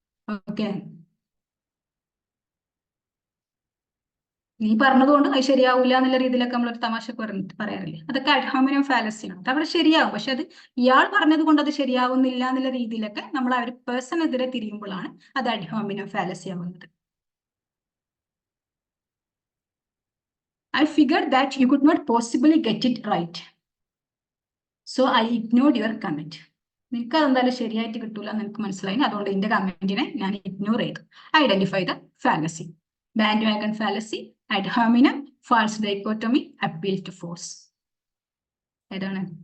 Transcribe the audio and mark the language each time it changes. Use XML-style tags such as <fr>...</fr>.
<ml>Okay, നീ പറഞ്ഞതുകൊണ്ട് അത് ശരിയാവില്ല എന്നുള്ള രീതിയിലൊക്കെ നമ്മളൊരു തമാശ പറയാറില്ലേ, അതൊക്കെ അഡ് ഹോമിനം ഫാലസിയാണ്. അത് അവിടെ ശരിയാവും, പക്ഷെ അത് ഇയാൾ പറഞ്ഞത് കൊണ്ട് അത് ശരിയാവുന്നില്ല എന്നുള്ള രീതിയിലൊക്കെ നമ്മൾ ആ ഒരു പേഴ്സണെതിരെ തിരിയുമ്പോഴാണ് അത് അഡ് ഹോമിനം ഫാലസി ആവുന്നത്.</ml> <en>I figured that you could not possibly get it right, so I ignored your comment.</en> <ml>നിനക്ക് അതെന്തായാലും ശരിയായിട്ട് കിട്ടൂല എന്ന് എനിക്ക് മനസ്സിലായി, അതുകൊണ്ട് എന്റെ കമന്റിനെ ഞാൻ ഇഗ്നോർ ചെയ്തു.</ml> <en>Identify the fallacy. Bandwagon fallacy, ad hominem, false dichotomy, appeal to force.</en> <ml>ഏതാണ്?</ml>